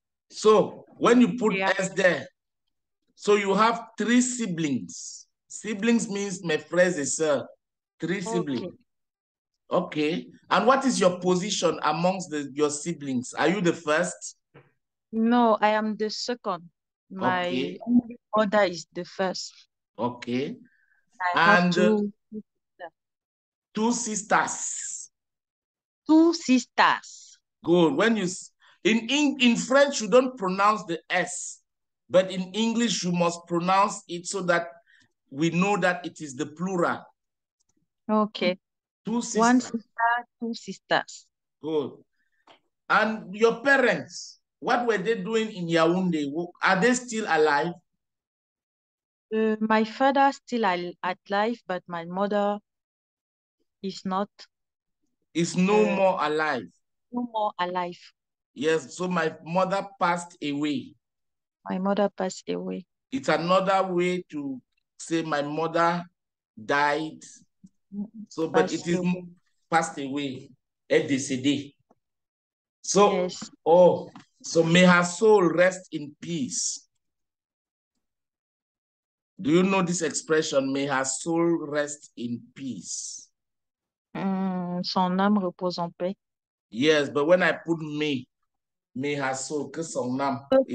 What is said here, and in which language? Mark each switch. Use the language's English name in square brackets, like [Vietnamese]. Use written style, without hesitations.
[English] So when you put S there, so you have 3 siblings. Siblings means [French] mes frères et sœurs. [English] 3 siblings. Okay. And what is your position amongst your siblings? Are you the first? No, I am the second. My only brother is the first. Okay. I have two sisters. 2 sisters. Good. When you in French you don't pronounce the S, but in English you must pronounce it so that we know that it is the plural. Okay. 2 sisters. 1 sister, 2 sisters. Good. And your parents, what were they doing in Yaoundé? Are they still alive? My father still alive, but my mother is not. Is no more alive. No more alive. Yes, so my mother passed away. My mother passed away. It's another way to say my mother died. So, but it is passed away, [French] est décédée. [English] So, yes. So may her soul rest in peace. Do you know this expression? May her soul rest in peace. [French] Son âme repose en paix. [English] Yes, but when I put may her soul, [French] que son âme.